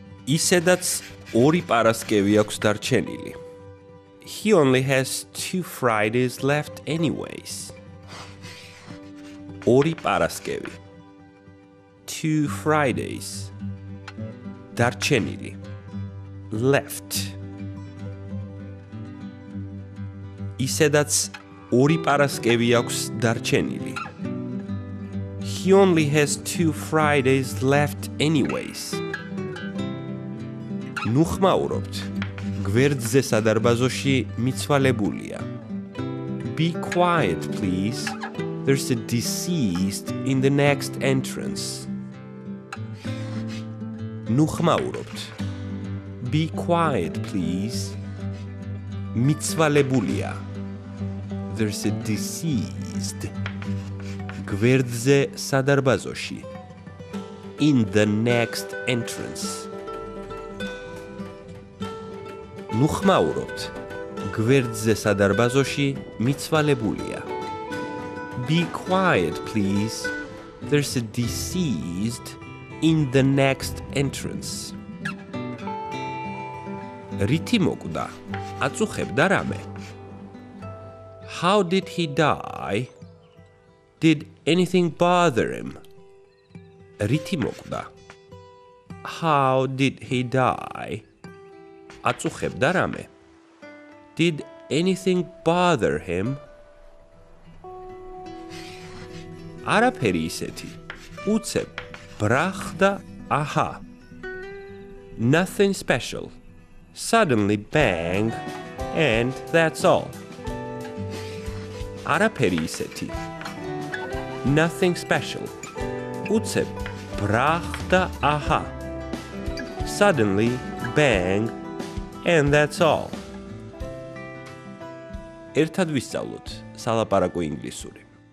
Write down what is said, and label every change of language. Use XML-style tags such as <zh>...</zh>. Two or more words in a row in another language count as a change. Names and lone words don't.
<ka>ისედაც ორი პარასკევი აქვს დარჩენილი.</ka> <en>He only has 2 Fridays left anyways.</en> <ka>ორი პარასკევი. 2 Fridays. დარჩენილი. Left. ისედაც ორი პარასკევი აქვს დარჩენილი.</ka> <en>He only has 2 Fridays left anyways.</en> <ka>ნუ ხმაურობთ. გვერდზე სადარბაზოში მიცვალებულია.</ka> <en>Be quiet, please. There's a deceased in the next entrance.</en> <ka>ნუ ხმაურობთ.</ka> <en>Be quiet, please.</en> <ka>მიცვალებულია.</ka> <en>There's a deceased.</en> <ka>გვერდზე სადარბაზოში.</ka> <en>In the next entrance.</en> <ka>ნუ ხმაურობთ. გვერდზე სადარბაზოში მიცვალებულია.</ka> <en>Be quiet, please. There's a deceased in the next entrance.</en> <ka>რითი მოკვდა? აწუხებდა რამე?</ka> <en>How did he die? Did anything bother him?</en> <ka>რითი მოკვდა?</ka> <en>How did he die?</en> <ka>აწუხებდა რამე?</ka> <en>Did anything bother him?</en> <ka>არაფერი ისეთი. უცებ ბრახ და აჰა.</ka> <en>Nothing special. Suddenly bang and that's all.</en> <ka>არაფერი ისეთი.</ka> <en>Nothing special.</en> <ka>უცებ ბრახ და აჰა.</ka> <en>Suddenly bang and that's all.</en> <ka>ერთად ვისწავლოთ სალაპარაკო ინგლისური.</ka>